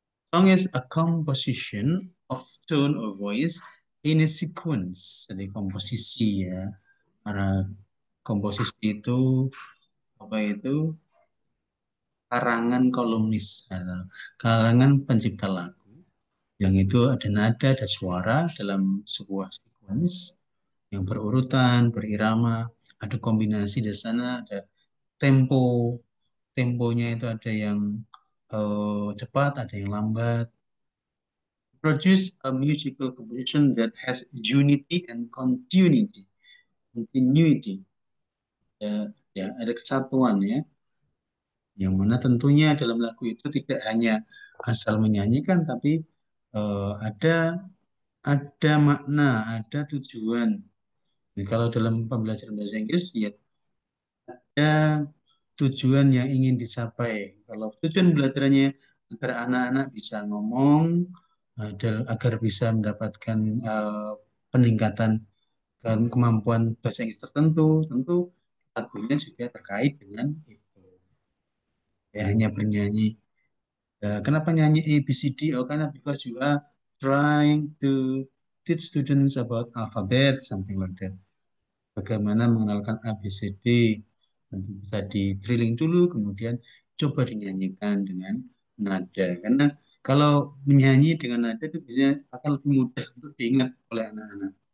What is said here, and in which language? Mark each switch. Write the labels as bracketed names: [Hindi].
[English] Song is a composition of tone or voice in a sequence. [Indonesian] Jadi komposisi ya. Karena komposisi itu apa itu karangan kolumnis, karangan pencipta lagu yang itu ada nada dan suara dalam sebuah sequence yang berurutan, berirama, ada kombinasi di sana, ada tempo, temponya itu ada yang cepat, ada yang lambat. [English] Produce a musical composition that has unity and continuity. [Indonesian] Continuity. Ya, ya, ada kesatuan ya. Yang mana tentunya dalam lagu itu tidak hanya asal menyanyikan, tapi ada makna, ada tujuan. Jadi kalau dalam pembelajaran bahasa Inggris, ya ada tujuan yang ingin dicapai. Kalau tujuan belajarnya agar anak-anak bisa ngomong, agar bisa mendapatkan peningkatan kemampuan bahasa Inggris tertentu, tentu lagunya juga terkait dengan itu. Ya, hanya bernyanyi. Kenapa nyanyi A, B, C, D? Oh, karena [English] because you are trying to teach students about alphabet, something like that. [Indonesian] Bagaimana mengenalkan A, B, C, D. Nanti bisa di drilling dulu, kemudian coba dinyanyikan dengan nada. Karena kalau menyanyi dengan nada itu biasanya akan lebih mudah untuk diingat oleh anak-anak.